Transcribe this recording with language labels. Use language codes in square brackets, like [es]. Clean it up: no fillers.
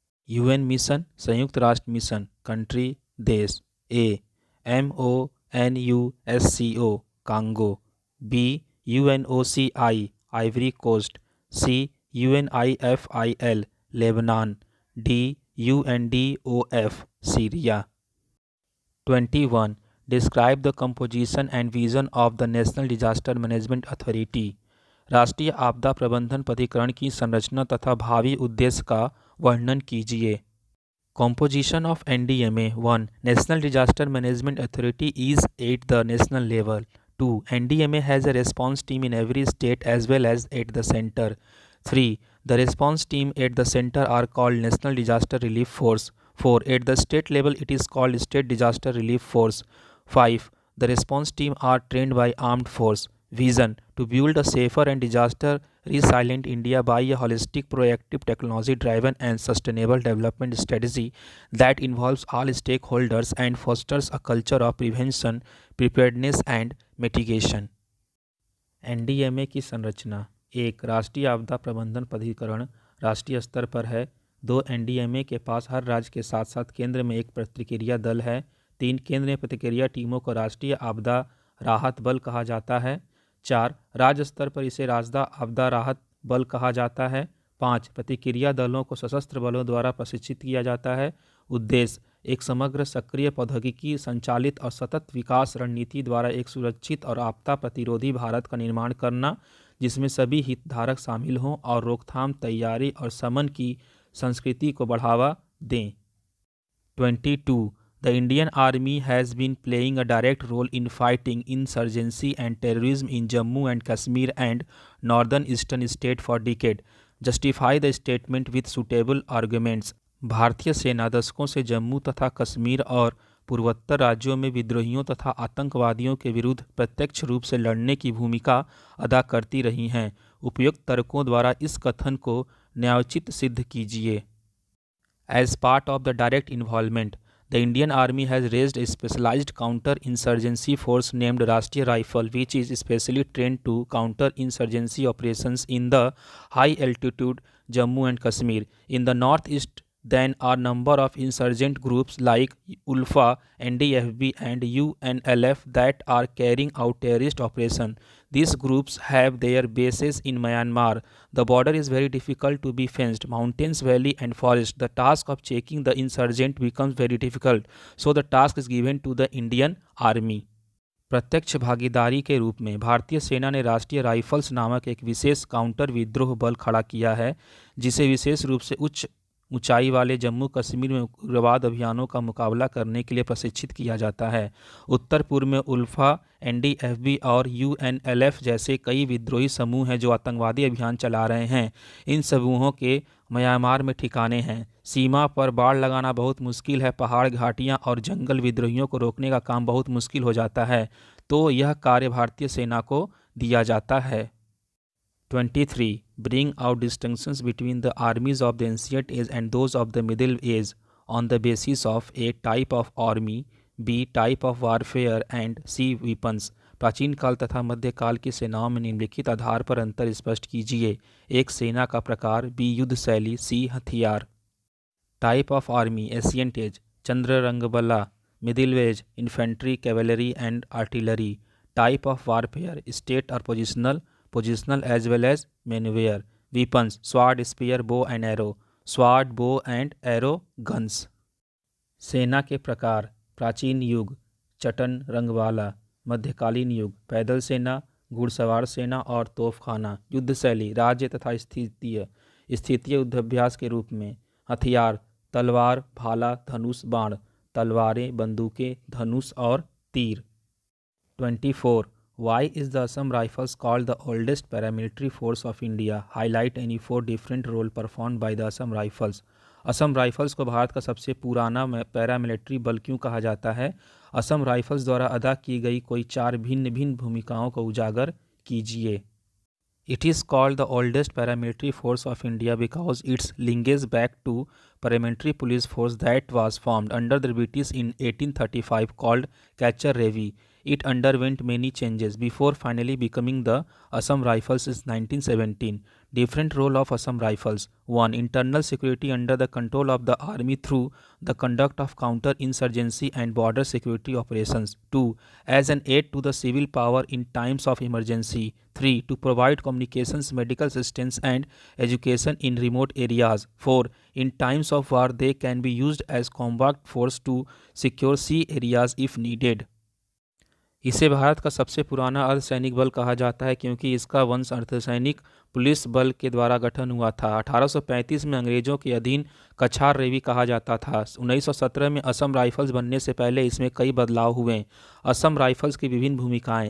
[hi] UN mission संयुक्त राष्ट्र mission country देश: ए MONUSCO Congo, B UNOCI Ivory coast, C UNIFIL Lebanon, D UNDOF Syria. 21. [en] Describe the composition and vision of the National Disaster Management Authority. [hi] राष्ट्रीय आपदा प्रबंधन प्राधिकरण की संरचना तथा भावी उद्देश्य का वर्णन कीजिए। [en] Composition of NDMA. 1. National Disaster Management Authority is at the national level. 2. NDMA has a response team in every state as well as at the center. 3. The response team at the center are called National Disaster Relief Force. 4. At the state level it is called State Disaster Relief Force. 5. The response team are trained by armed force. Vision: to build a safer and disaster resilient India by a holistic, proactive, technology driven and sustainable development strategy that involves all stakeholders and fosters a culture of prevention, preparedness and mitigation. [hi] NDMA की संरचना: 1. राष्ट्रीय आपदा प्रबंधन प्राधिकरण राष्ट्रीय स्तर पर है। 2. NDMA के पास हर राज्य के साथ साथ केंद्र में एक प्रतिक्रिया दल है। 3. केंद्र में प्रतिक्रिया टीमों को राष्ट्रीय आपदा राहत बल कहा जाता है। 4. राज्य स्तर पर इसे राज्य आपदा राहत बल कहा जाता है। 5. प्रतिक्रिया दलों को सशस्त्र बलों द्वारा प्रशिक्षित किया जाता है। उद्देश्य: एक समग्र, सक्रिय, प्रौद्योगिकी संचालित और सतत विकास रणनीति द्वारा एक सुरक्षित और आपदा प्रतिरोधी भारत का निर्माण करना जिसमें सभी हितधारक शामिल हों और रोकथाम, तैयारी और शमन की संस्कृति को बढ़ावा दें। 22. [en] The Indian Army has been playing a direct role in fighting insurgency and terrorism in Jammu and Kashmir and northern eastern state for decades. Justify the statement with suitable arguments. [hi] भारतीय सेना दशकों से जम्मू तथा कश्मीर और पूर्वोत्तर राज्यों में विद्रोहियों तथा आतंकवादियों के विरुद्ध प्रत्यक्ष रूप से लड़ने की भूमिका अदा करती रही हैं। उपयुक्त तर्कों द्वारा इस कथन को न्यायोचित सिद्ध कीजिए। [en] As part of the direct involvement, the Indian Army has raised a specialized counter-insurgency force named Rashtriya Rifle, which is specially trained to counter-insurgency operations in the high-altitude Jammu and Kashmir. In the northeast, then are number of insurgent groups like ULFA, NDFB, and UNLF that are carrying out terrorist operations. These groups have their bases in Myanmar. The border is very difficult to be fenced, mountains, valley, and forest. The task of checking the insurgent becomes very difficult. So the task is given to the Indian Army. [hi] प्रत्यक्ष भागीदारी के रूप में भारतीय सेना ने राष्ट्रीय rifles नामक एक विशेष काउंटर विद्रोह बल खड़ा किया है, जिसे विशेष रूप से उच्च ऊंचाई वाले जम्मू कश्मीर में उग्रवाद अभियानों का मुकाबला करने के लिए प्रशिक्षित किया जाता है। उत्तर पूर्व में उल्फा, एनडीएफबी और यूएनएलएफ जैसे कई विद्रोही समूह हैं जो आतंकवादी अभियान चला रहे हैं। इन समूहों के म्यांमार में ठिकाने हैं। सीमा पर बाड़ लगाना बहुत मुश्किल है। पहाड़, घाटियां और जंगल विद्रोहियों को रोकने का काम बहुत मुश्किल हो जाता है, तो यह कार्य भारतीय सेना को दिया जाता है। 23. [en] Bring out distinctions between the armies of the ancient age and those of the middle age on the basis of A. Type of army, B. Type of warfare and C. Weapons. [hi] प्राचीन काल तथा मध्यकाल की सेनाओं में निम्नलिखित आधार पर अंतर स्पष्ट कीजिए। एक, सेना का प्रकार, बी. युद्ध शैली, सी. हथियार। [en] Type of army, ancient age, चंद्र रंगबला, middle age, infantry, cavalry and artillery. Type of warfare, state और positional as well as maneuver. Weapons, sword, spear, bow and arrow. Sword, bow and arrow guns. [hi] सेना के प्रकार, प्राचीन युग, चटन रंगवाला, मध्यकालीन युग, पैदल सेना, घुड़सवार सेना और तोपखाना। युद्ध शैली, राज्य तथा स्थितीय युद्धाभ्यास के रूप में। हथियार, तलवार, भाला, धनुष, बाण, तलवारें, बंदूकें, धनुष और तीर। 24. [en] Why is the Assam Rifles called the oldest paramilitary force of India? Highlight any 4 different roles performed by the Assam Rifles. [hi] Assam rifles को भारत का सबसे पुराना पैरामिलिट्री बल क्यों कहा जाता है? असम राइफल्स द्वारा अदा की गई कोई 4 भिन्न भिन्न भूमिकाओं को उजागर कीजिए। [en] It is called the oldest paramilitary force of India because its linkages back to paramilitary police force that was formed under the British in 1835 called Cachar Ravi. It underwent many changes before finally becoming the Assam Rifles in 1917. Different role of Assam Rifles. 1. Internal security under the control of the army through the conduct of counter-insurgency and border security operations. 2. As an aid to the civil power in times of emergency. 3. To provide communications, medical assistance and education in remote areas. 4. In times of war, they can be used as combat force to secure sea areas if needed. [hi] इसे भारत का सबसे पुराना अर्धसैनिक बल कहा जाता है क्योंकि इसका वंश अर्धसैनिक पुलिस बल के द्वारा गठन हुआ था। 1835 में अंग्रेजों के अधीन कछार रेवी कहा जाता था। 1917 में असम राइफल्स बनने से पहले इसमें कई बदलाव हुए। असम राइफल्स की विभिन्न भूमिकाएं।